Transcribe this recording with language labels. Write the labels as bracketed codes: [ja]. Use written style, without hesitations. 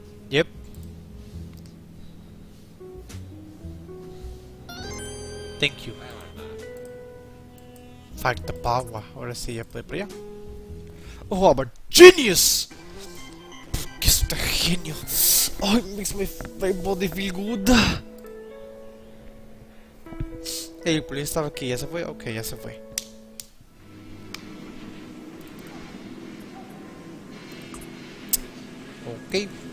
[en] Yep. Thank you. [es] Falta power. Ahora sí ya puede por allá. [en] Oh, I'm a genius! [es] ¿Qué es este genio? [en] Oh, it makes my body feel good. [es] El policía estaba aquí, ¿ya se fue? Ok, ya se fue. Ok.